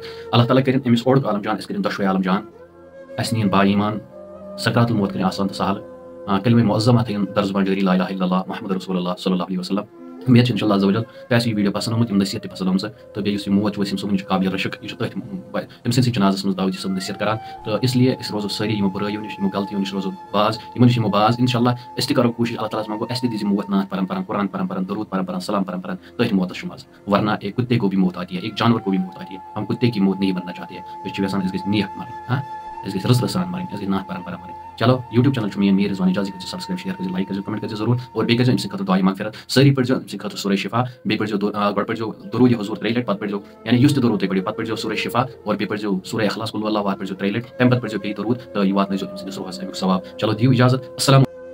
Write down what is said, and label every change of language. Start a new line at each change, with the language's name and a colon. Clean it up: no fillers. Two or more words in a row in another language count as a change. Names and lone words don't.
Kashmiri: اللہ تعالیٰ کٔرِنۍ أمِس اوڑُک عالم جان أسۍ کٔرِنۍ دۄشوے عالم جان اَسہِ نِیِن با ایٖمان
Arabic: سکرات الموت
Kashmiri: کٔرِنۍ آسان تہٕ سہل کلمہ معظمہ تھٲیِن درس زبان جٲری
Arabic: لا الہ الا اللہ محمد رسول اللہ صلی اللہ علیہ وسلم.
Kashmiri: امید چھِ
Arabic: انشاء اللہ عز وجل
Kashmiri: تۄہہِ آسہِ یہِ ویٖڈیو پسنٛد آمُت یِم نصیحت تہِ پسنٛد آمژٕ تہٕ بیٚیہِ یُس یہِ موت چھُ وسیٖم صٲبُن یہِ چھُ قابل رشک یہِ چھُ تٔتھۍ تٔمۍ سٕنٛدسٕے جنازس منٛز داؤدی صٲب نصیحت کران تہٕ اسلیے أسۍ روزو سٲری یِمو بُرٲیو نِش یِمو غلطیو نِش روزو باز یِمن نِش یِمو باز
Arabic: انشاء اللہ
Kashmiri: أسۍ تہِ کرو کوٗشش اللہ تعالیٰ ہس منٛگو اَسہِ تہِ دِژ موت نعت پران پران قرآن پران پران درود پران پران سلام پران پران تٔتھۍ موتس چھُ مزٕ
Urdu: ورنہ ایک کتے کو بھی موت آتی ہے ایک جانور کو بھی موت آتی ہے ہم کتے کی موت نہیں بننا چاہتے ہیں
Kashmiri: أسۍ چھِ یژھان أسۍ گژھِ نیک مرٕنۍ أسۍ گژھِ رٕژ سان مرٕنۍ أسۍ گژھِ نعت پران پران مرٕنۍ. چلو
English: YouTube channel
Kashmiri: چھُ میٲنۍ رضوان اجاز کٔرِو سبسکرایب شیر کٔرِو لایک کٔرِو کمنٹ کٔرِو ضروٗر اور بیٚیہِ کٔرِزیٚو أمۍ سٕنٛدِ خٲطرٕ دُعایہِ مغفرت سٲری پٔرزیٚو أمۍ سٕنٛدِ خٲطرٕ سورہ شفا بیٚیہِ پٔرزیٚو گۄڈٕ پٔرزیٚو درود حضوٗر 3 لٹہِ پتہٕ پٔرزیٚو یعنی یُس تہِ درود تُہۍ پٔرِو پتہٕ پٔرزیٚو سورہ شفا اور بیٚیہِ پٔرزیٚو سورہ اخلاص
Arabic: قل هو اللہ احد
Kashmiri: پٔرزیٚو 3 لٹہِ تمہِ پتہٕ پٔرزیٚو بیٚیہِ درود تہٕ یہِ واتنٲیزیٚو أمۍ سٕنٛدِس روحس امیُک ثواب. چلو دِیِو اجازت. السلام